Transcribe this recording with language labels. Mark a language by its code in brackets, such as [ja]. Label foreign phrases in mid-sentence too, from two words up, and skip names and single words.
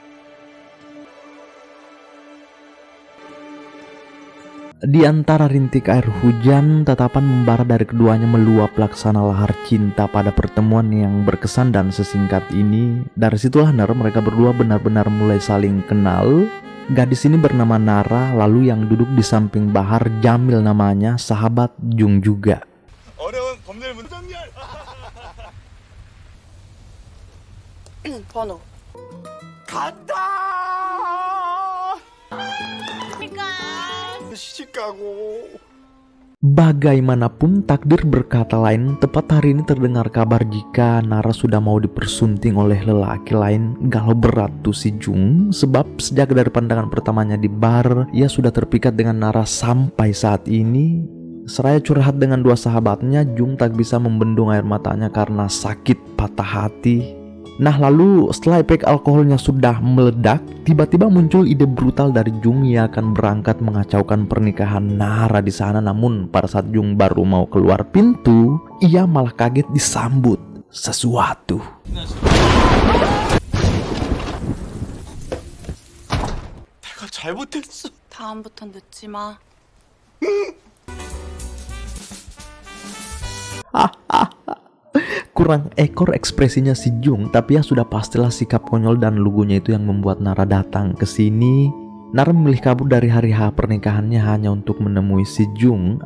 [id] Di antara rintik air hujan, tatapan membara dari keduanya meluap laksana lahar cinta pada pertemuan yang berkesan dan sesingkat ini. Dari situlah mereka berdua benar-benar mulai saling kenal. Gadis ini bernama Nara, lalu yang duduk di samping Bahar Jamil namanya, sahabat Jung juga. [ko] 번호. 간다. 시집 가고. [id] Bagaimanapun takdir berkata lain, tepat hari ini terdengar kabar jika Nara sudah mau dipersunting oleh lelaki lain. Galau berat tuh si Jung, sebab sejak dari pandangan pertamanya di bar, ia sudah terpikat dengan Nara sampai saat ini. Seraya curhat dengan dua sahabatnya, Jung tak bisa membendung air matanya karena sakit patah hati. Nah lalu setelah efek alkoholnya sudah meledak, tiba-tiba muncul ide brutal dari Jung. Ia akan berangkat mengacaukan pernikahan Nara di sana. Namun pada saat Jung baru mau keluar pintu, ia malah kaget disambut sesuatu. [ko] 내가 잘못했어. 다음부턴 늦지 마. [id] Kurang ekor ekspresinya si Jung, tapi ya sudah pastilah sikap konyol dan lugunya itu yang membuat Nara datang ke sini. Nara memilih kabur dari hari H pernikahannya hanya untuk menemui si Jung.